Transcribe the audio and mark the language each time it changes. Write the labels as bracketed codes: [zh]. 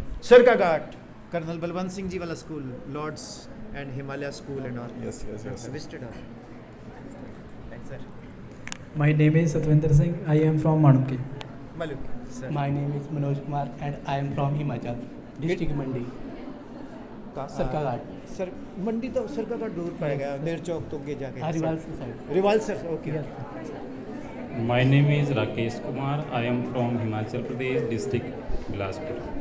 [en] Sarkaghat. Colonel Balwant Singh ji wala school. Lords and Himalaya School and all. Yes, yes, yes. I visited all. Thanks, sir. My name is Satwinder Singh. I am from Manuki. Maluk, sir. My name is Manoj Kumar and I am from Himachal, district Mandi, Sarkaghat. [hi] Sir मंडी तो सरकाघाट दूर पड़ेगा, नेर चौक तो के जाके [en] Rival side. Rewalsar, okay. My name is Rakesh Kumar. I am from Himachal Pradesh district, Bilaspur.